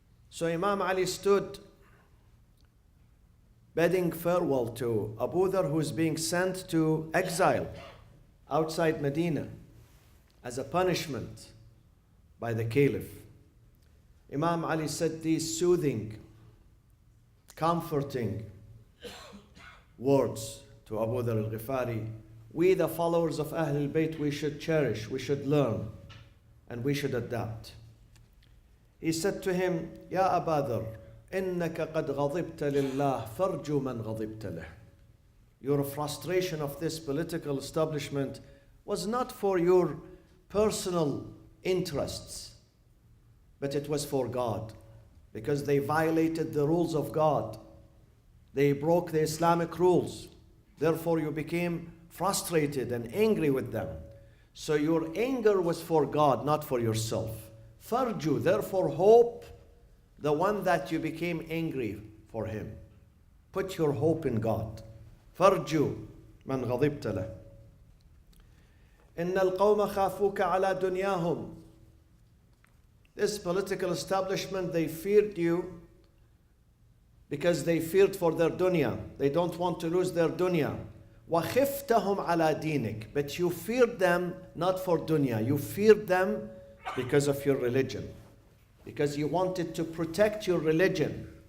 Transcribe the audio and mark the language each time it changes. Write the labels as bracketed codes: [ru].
[en] So Imam Ali stood bidding farewell to Abu Dharr, who is being sent to exile outside Medina as a punishment by the caliph. Imam Ali said these soothing, comforting words to Abu Dharr al-Ghifari. We, the followers of Ahlul Bayt, we should cherish, we should learn, and we should adapt. He said to him, [ar] Ya Abu Dharr, إنك قد غضبت لله فارجو من غضبت له. [en] Your frustration of this political establishment was not for your personal interests, but it was for God, because they violated the rules of God. They broke the Islamic rules. Therefore, you became frustrated and angry with them. So your anger was for God, not for yourself. Farju, therefore hope the one that you became angry for him. Put your hope in God. [ar] Farju man غضبت له. إن القوم خافوك على دنياهم. [en] This political establishment, they feared you because they feared for their dunya. They don't want to lose their dunya. [ar] وَخِفْتَهُمْ عَلَى دِينِكَ. [en] But you feared them not for dunya. You feared them because of your religion. Because you wanted to protect your religion.